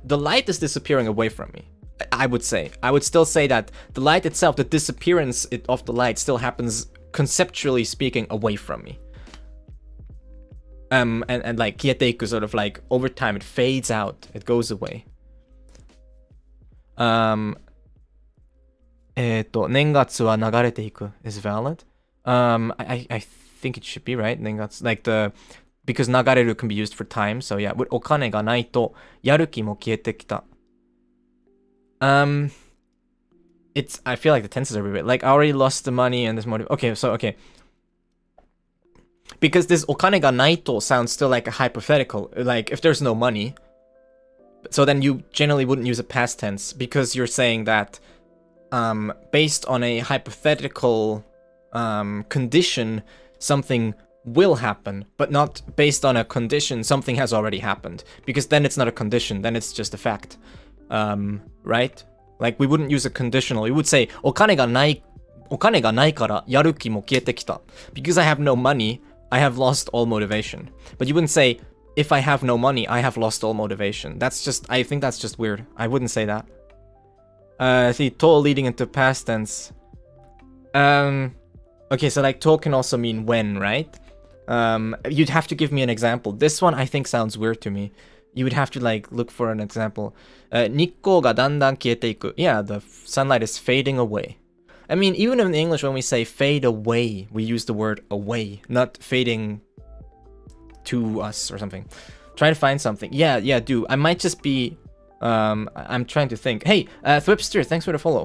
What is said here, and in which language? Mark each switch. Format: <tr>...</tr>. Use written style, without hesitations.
<en>The light is disappearing away from me. I would still say that the light itself, the disappearance of the light still happens, conceptually speaking, away from me. And like kiete iku, sort of like over time it fades out, it goes away.</en> <ja>年月は流れていく is valid.</ja> <en>I think it should be right. 年月 like the because 流れる can be used for time.</en> <ja>So yeah, お金がないとやる気も消えてきた.</ja> <en>It's I feel like the tenses are weird. Like I already lost the money and this motive. Okay, so okay. Because this お金がないと sounds still like a hypothetical. Like if there's no money. So then you generally wouldn't use a past tense because you're saying that based on a hypothetical condition, something will happen, but not based on a condition, something has already happened. Because then it's not a condition, then it's just a fact. Right? Like we wouldn't use a conditional.</en> <ja>We would say お金がないからやる気も消えてきた.</ja> <en>Because I have no money, I have lost all motivation. But you wouldn't say if I have no money, I have lost all motivation. That's just, I think that's just weird. I wouldn't say that. See, to leading into past tense. Okay, so like to can also mean when, right? You'd have to give me an example. This one I think sounds weird to me. You would have to like look for an example.</en> <ja>日光がだんだん消えていく.</ja> <en>Yeah, the sunlight is fading away. I mean, even in English, when we say fade away, we use the word away, not fading to us or something. Try to find something. Yeah, do. I might just be... I'm trying to think. Hey, Thwipster, thanks for the follow.</en>